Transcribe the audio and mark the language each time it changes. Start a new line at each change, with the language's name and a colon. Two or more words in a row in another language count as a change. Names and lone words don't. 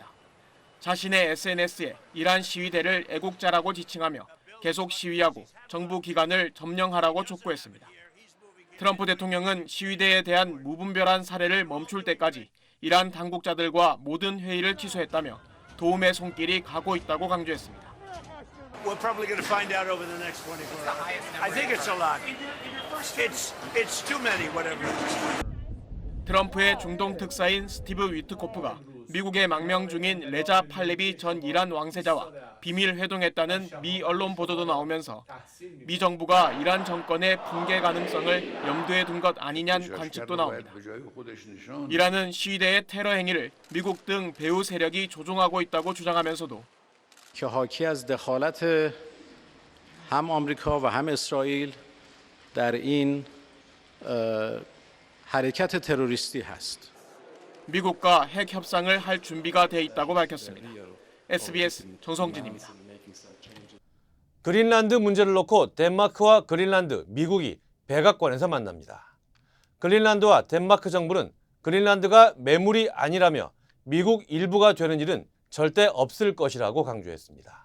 Korean: 자신의 SNS에 이란 시위대를 애국자라고 지칭하며 계속 시위하고 정부 기관을 점령하라고 촉구했습니다. 트럼프 대통령은 시위대에 대한 무분별한 살해를 멈출 때까지 이란 당국자들과 모든 회의를 취소했다며 도움의 손길이 가고 있다고 강조했습니다.
English: We're probably going to find out over the next 24 hours. I think it's a lot. It's too many, whatever.
Korean: 트럼프의 중동 특사인 스티브 위트코프가 미국에 망명 중인 레자 팔레비 전 이란 왕세자와 비밀 회동했다는 미 언론 보도도 나오면서 미 정부가 이란 정권의 붕괴 가능성을 염두에 둔 것 아니냐는 관측도 나옵니다. 이란은 시위대의 테러 행위를 미국 등 배후 세력이 조종하고 있다고 주장하면서도
Persian: که حاکی از دخالت هم آمریکا و هم اسرائیل در این حرکت تروریستی هست.
Korean: 미국과 핵 협상을 할 준비가 돼 있다고 밝혔습니다. SBS 정성진입니다. 그린란드 문제를 놓고 덴마크와 그린란드, 미국이 백악관에서 만납니다. 그린란드와 덴마크 정부는 그린란드가 매물이 아니라며 미국 일부가 되는 일은 절대 없을 것이라고 강조했습니다.